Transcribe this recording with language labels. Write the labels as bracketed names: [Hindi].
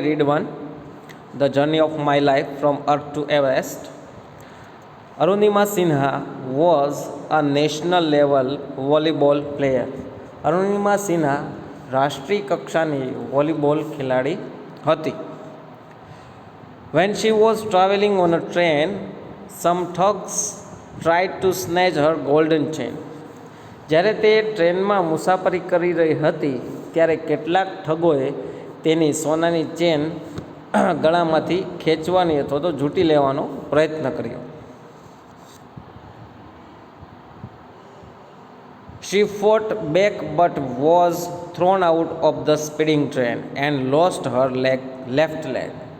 [English] Read 1, the journey of my life from earth to Everest. Arunima Sinha was a national level volleyball player. [Gujarati] Arunima Sinha રાષ્ટ્રીય કક્ષાની volleyball ખેલાડી હતી. [English] When she was traveling on a train, some thugs tried to snatch her golden chain. [Gujarati] જ્યારે તે ટ્રેનમાં મુસાફરી કરી રહી હતી ત્યારે કેટલાક ઠગોએ તેની સોનાની ચેન ગળામાંથી ખેંચવાની અથવા તો ઝૂંટી લેવાનો પ્રયત્ન કર્યો. [English] She fought back but was thrown out of the speeding train and lost her left leg.